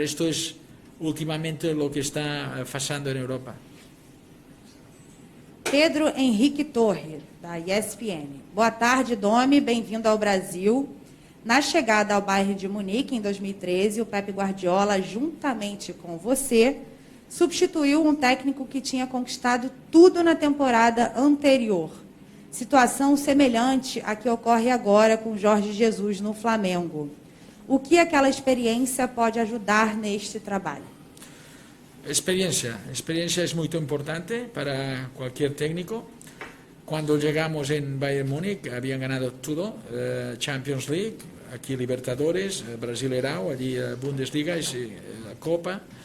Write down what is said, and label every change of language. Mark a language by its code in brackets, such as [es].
[es] Esto es últimamente lo que está pasando en Europa. [pt] Pedro Henrique Torre, da ESPN. Boa tarde, Domi, bem-vindo ao Brasil. Na chegada ao Bayern de Munique, em 2013, o Pep Guardiola, juntamente com você, substituiu um técnico que tinha conquistado tudo na temporada anterior. Situação semelhante à que ocorre agora com Jorge Jesus no Flamengo. O que aquela experiência pode ajudar neste trabalho? [es] Experiencia es muy importante para cualquier técnico. Cuando llegamos en Bayern Múnich habían ganado todo, Champions League, aquí Libertadores, Brasileirão, allí Bundesliga y la Copa.